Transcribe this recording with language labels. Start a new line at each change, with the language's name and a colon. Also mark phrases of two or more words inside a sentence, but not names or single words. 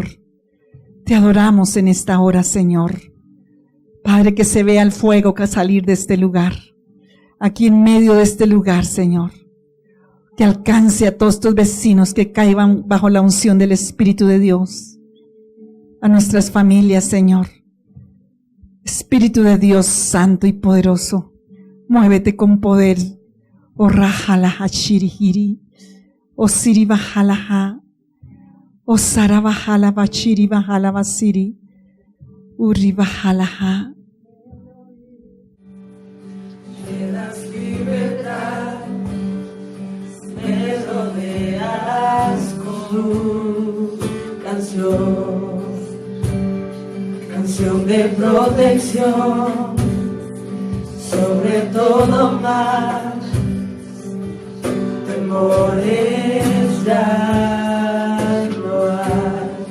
Spanish: Te adoramos en esta hora, Señor. Padre, que se vea el fuego que salir de este lugar, aquí en medio de este lugar, Señor. Que alcance a todos tus vecinos que caigan bajo la unción del Espíritu de Dios. A nuestras familias, Señor. Espíritu de Dios santo y poderoso, muévete con poder. O rajalaha shirihiri, o siribajalaha, o sarabahala bachiri bahala basiri, uribajalaha. Me das libertad, me rodeas con tu canción. Canción de protección, sobre todo mal, temores ya no hay.